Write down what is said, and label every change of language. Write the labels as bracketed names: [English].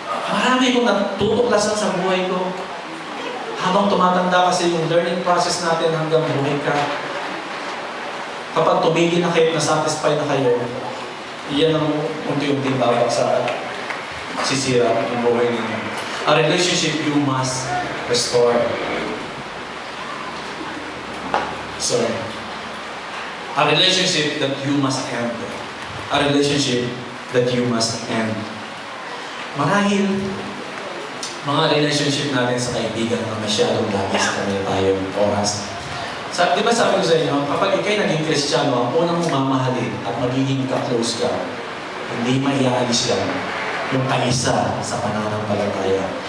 [Filipino] Marami kong natutuklasan sa buhay ko. Habang tumatanda kasi yung learning process natin hanggang buhay ka. Kapag tumigil na kayo, na-satisfy na kayo, iyan ang unti-unti babagsak at sisira yung buhay ninyo. [English] A relationship you must restore. Sorry. A relationship that you must end. A relationship that you must end. [Filipino] Marahil, mga relationship natin sa kaibigan na masyadong dami sa kanila tayong oras. Di ba sabi ko sa inyo, kapag ikay naging Kristiyano, ang unang mamahalin at magiging ka-close ka, hindi maiaalis yan yung kaisa sa pananampalataya.